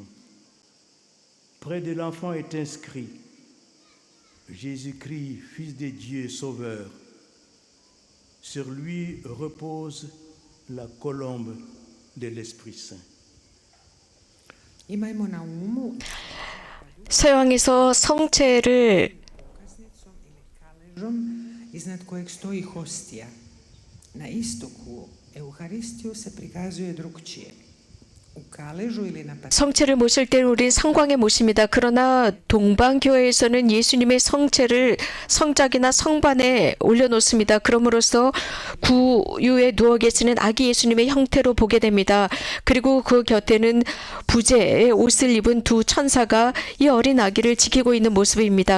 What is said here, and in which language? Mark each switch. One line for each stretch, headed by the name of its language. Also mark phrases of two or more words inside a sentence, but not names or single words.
French: Près de l'enfant est inscrit « Jésus-Christ, Fils de Dieu, Sauveur ». Sur lui repose la colombe de l'Esprit Saint.
Croatian: Imajmo na umu
Korean: 서양에서 성체를
Croatian: kaležom iznad kojeg stoji hostija. Na istoku Euharistiju se prikazuje drugčije. U kaležu ili na
Korean: 성체를 모실 때는 우린 성광에 모십니다. 그러나 동방교회에서는 예수님의 성체를 성작이나 성반에 올려놓습니다. 그럼으로써 구유에 누워 계시는 아기 예수님의 형태로 보게 됩니다. 그리고 그 곁에는 부제의 옷을 입은 두 천사가 이 어린 아기를 지키고 있는 모습입니다.